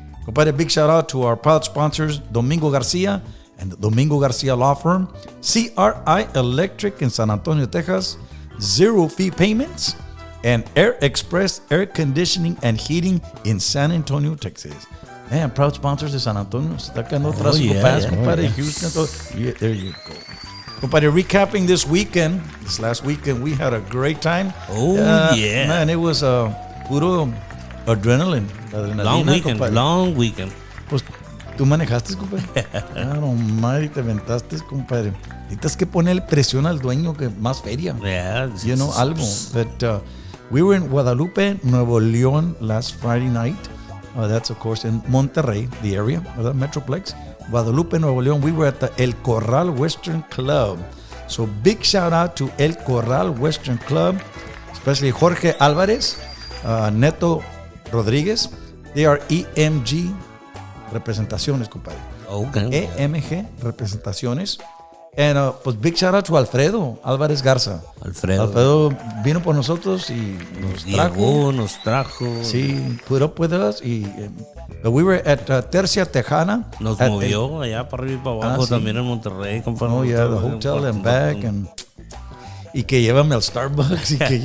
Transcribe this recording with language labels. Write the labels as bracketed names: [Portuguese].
[English] Compadre, big shout out to our proud sponsors, Domingo Garcia and the Domingo Garcia Law Firm, CRI Electric in San Antonio, Texas, 0 fee payments, and Air Express Air Conditioning and Heating in San Antonio, Texas. Man, proud sponsors de San Antonio. [Spanish] Está quedando atrás compadre. [English] Houston. Yeah, there you go. Compadre, recapping this last weekend, we had a great time. Oh, yeah. Man, it was puro adrenaline. Long weekend. [Spanish] Pues, ¿tú manejaste, compadre? Claro, madre, te aventaste, compadre. Necesitas que ponerle presión al dueño que más feria. [English] Yeah. [Spanish] Algo. [English] But we were in Guadalupe, Nuevo León last Friday night. That's, of course, in Monterrey, the area, the Metroplex. Guadalupe, Nuevo León. We were at the El Corral Western Club. So big shout out to El Corral Western Club, especially Jorge Alvarez, Neto Rodriguez. They are EMG Representaciones, compadre. Okay. EMG Representaciones. And pues big shout out to Alfredo Álvarez Garza. [Spanish] Alfredo vino por nosotros y nos trajo. [English] Sí, put up with us. But we were at Tercia Tejana. [Spanish] Nos movió allá para arriba y para abajo, también en Monterrey. Compadre. [English] Oh, yeah, the hotel and back. [Spanish] Y que llévame al Starbucks.